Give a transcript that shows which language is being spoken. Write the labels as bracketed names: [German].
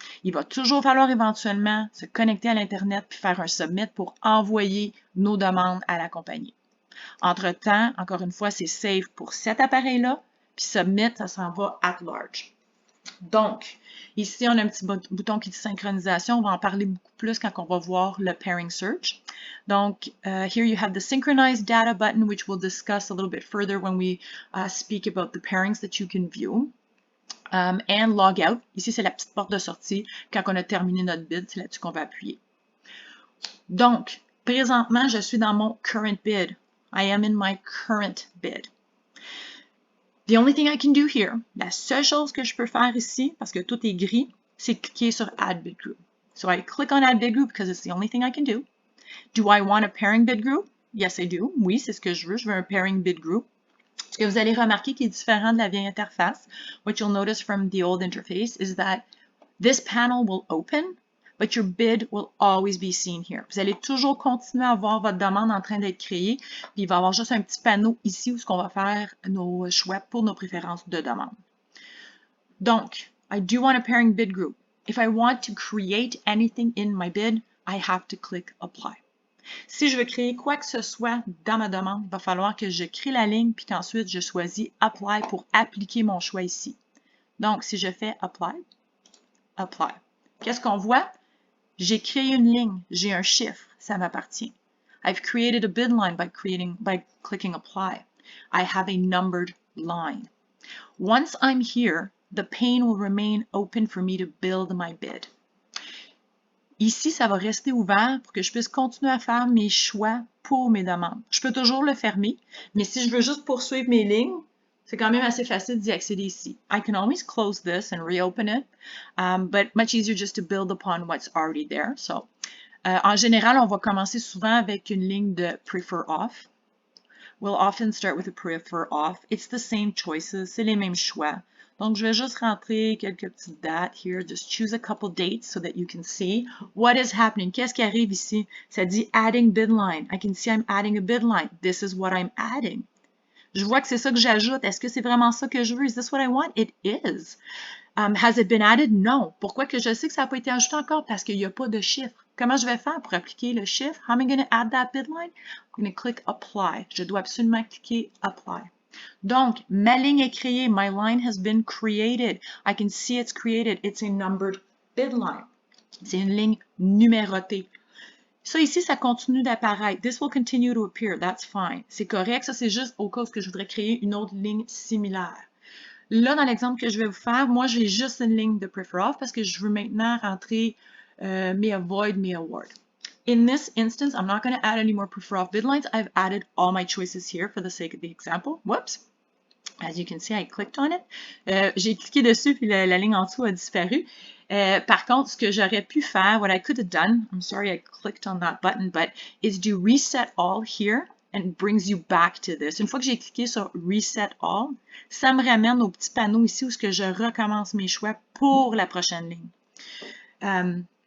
[French] Il va toujours falloir éventuellement se connecter à l'Internet puis faire un submit pour envoyer nos demandes à la compagnie. Entre-temps, encore une fois, c'est save pour cet appareil-là, puis submit, ça s'en va at large. Donc, ici, on a un petit bouton qui dit synchronisation. On va en parler beaucoup plus quand on va voir le pairing search. [English] Donc, here you have the synchronized data button, which we'll discuss a little bit further when we speak about the pairings that you can view. And log out. [French] Ici, c'est la petite porte de sortie. Quand on a terminé notre bid, c'est là-dessus qu'on va appuyer. Donc, présentement, je suis dans mon current bid. [English] I am in my current bid. The only thing I can do here, [French] la seule chose que je peux faire ici, parce que tout est gris, c'est de cliquer sur Add Bid Group. [English] So I click on Add Bid Group because it's the only thing I can do. Do I want a pairing bid group? Yes, I do. [French] Oui, c'est ce que je veux. Je veux un pairing bid group. Ce que vous allez remarquer qui est différent de la vieille interface, [English] what you'll notice from the old interface is that this panel will open, but your bid will always be seen here. [French] Vous allez toujours continuer à voir votre demande en train d'être créée, puis il va y avoir juste un petit panneau ici où on va faire nos choix pour nos préférences de demande. [English] Donc, I do want a pairing bid group. If I want to create anything in my bid, I have to click Apply. [French] Si je veux créer quoi que ce soit dans ma demande, il va falloir que je crée la ligne puis qu'ensuite je choisis Apply pour appliquer mon choix ici. Donc, si je fais apply, apply. Qu'est-ce qu'on voit? J'ai créé une ligne, j'ai un chiffre, ça m'appartient. [English] I've created a bid line by clicking apply. I have a numbered line. Once I'm here, the pane will remain open for me to build my bid. [French] Ici, ça va rester ouvert pour que je puisse continuer à faire mes choix pour mes demandes. Je peux toujours le fermer, mais si je veux juste poursuivre mes lignes, c'est quand même assez facile d'y accéder ici. [English] I can always close this and reopen it, but much easier just to build upon what's already there. [French] So, en général, on va commencer souvent avec une ligne de prefer off. [English] We'll often start with a prefer off. It's the same choices, [French] c'est les mêmes choix. Donc, je vais juste rentrer quelques petites dates here. [English] Just choose a couple dates so that you can see what is happening. [French] Qu'est-ce qui arrive ici? [English] Ça dit adding bid line. I can see I'm adding a bid line. This is what I'm adding. [French] Je vois que c'est ça que j'ajoute. Est-ce que c'est vraiment ça que je veux? [English] Is this what I want? It is. Has it been added? [French] Non. Pourquoi que je sais que ça n'a pas été ajouté encore? Parce qu'il n'y a pas de chiffre. Comment je vais faire pour appliquer le chiffre? [English] How am I going to add that bid line? I'm going to click apply. [French] Je dois absolument cliquer apply. Donc, ma ligne est créée. [English] My line has been created. I can see it's created. It's a numbered bid line. [French] C'est une ligne numérotée. Ça ici, ça continue d'apparaître. [English] This will continue to appear. That's fine. [French] C'est correct. Ça, c'est juste au cas où je voudrais créer une autre ligne similaire. Là, dans l'exemple que je vais vous faire, moi, j'ai juste une ligne de prefer off parce que je veux maintenant rentrer mes avoid, mes award. [English] In this instance, I'm not going to add any more prefer off bid lines. I've added all my choices here for the sake of the example. Whoops. As you can see, I clicked on it. [French] J'ai cliqué dessus puis la ligne en dessous a disparu. Par contre, ce que j'aurais pu faire, [English] what I could have done, I'm sorry I clicked on that button, but is do reset all here and brings you back to this. [French] Une fois que j'ai cliqué sur reset all, ça me ramène au petit panneau ici où je recommence mes choix pour la prochaine ligne.